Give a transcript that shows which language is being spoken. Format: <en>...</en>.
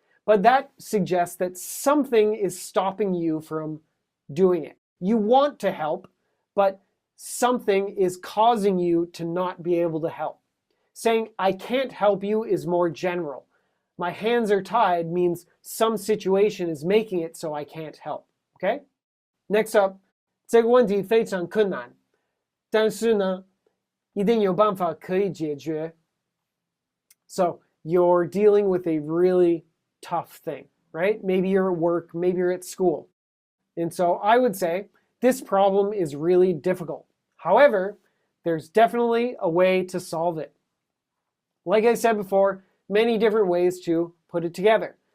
<en>But that suggests that something is stopping you from doing it. You want to help, but something is causing you to not be able to help. Saying, I can't help you is more general. My hands are tied means some situation is making it so I can't help. Okay? Next up,</en> <zh>这个问题非常困难，但是呢，一定有办法可以解决。</zh> <en>So you're dealing with a really tough thing, right? Maybe you're at work, maybe you're at school. And so I would say this problem is really difficult. However, there's definitely a way to solve it. Like I said before, many different ways to put it together.</en>